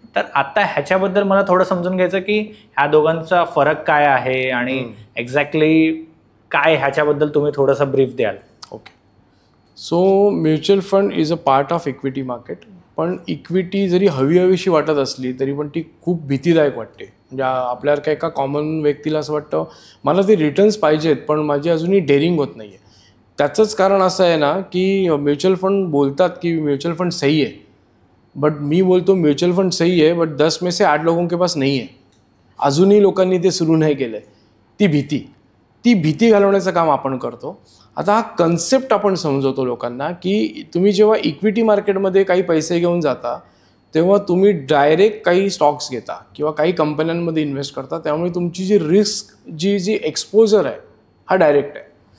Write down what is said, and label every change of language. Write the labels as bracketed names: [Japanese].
[Marathi] तर आता ह्याच्याबद्दल मला थोडं समजून घ्यायचं की ह्या दोघांचा फरक काय आहे आणि एक्झॅक्टली काय ह्याच्याबद्दल तुम्ही थोडंसं ब्रीफ द्याल. [English] Okay. So mutual fund is a part of equity market. [Marathi] पण इक्विटी जरी हवीशी वाटत असली तरी पण ती खूप भीतीदायक वाटते. म्हणजे आपल्याला एका कॉमन व्यक्तीला असं वाटतं मला ते रिटर्न्स पाहिजेत पण माझी अजूनही डेअरिंग होत नाही आहे. त्याचंच कारण असं आहे ना की म्युच्युअल फंड बोलतात की [Hindi] म्युच्युअल फंड सही है, [Marathi] बट मी बोलतो [Hindi] म्युच्युअल फंड सही है बट 10 में से 8 लोगों के पास नहीं है. [Marathi] अजूनही लोकांनी ते सुरू नाही केलं आहे. ती भीती घालवण्याचं काम आपण करतो. आता हा कन्सेप्ट आपण समजवतो लोकांना की तुम्ही जेव्हा इक्विटी मार्केटमध्ये काही पैसे घेऊन जाता तेव्हा तुम्ही डायरेक्ट काही स्टॉक्स घेता किंवा काही कंपन्यांमध्ये इन्व्हेस्ट करता, त्यामुळे तुमची जी रिस्क जी एक्सपोजर आहे हा डायरेक्ट आहे.